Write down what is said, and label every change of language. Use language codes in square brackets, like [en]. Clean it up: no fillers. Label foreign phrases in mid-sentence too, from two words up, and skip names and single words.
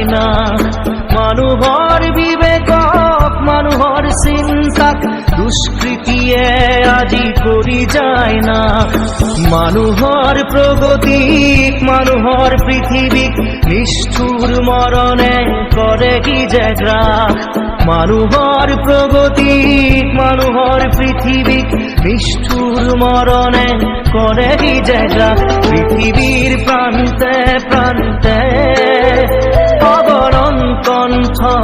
[as] না মানুহৰ বিবেকক মানুহৰ চিন্তাক দুষ্কৃতিয়ে আজি কৰি যায় না মানুহৰ প্ৰগতিক মানুহৰ পৃথিৱীক নিষ্ঠুৰ মৰণে কৰে কি যে গ্ৰাস মানুহৰ প্ৰগতিক মানুহৰ পৃথিৱীক নিষ্ঠুৰ মৰণে করে কি যে গ্রাস [bn] পৃথিবীর প্রান্তে প্রান্তে অগণন কণ্ঠ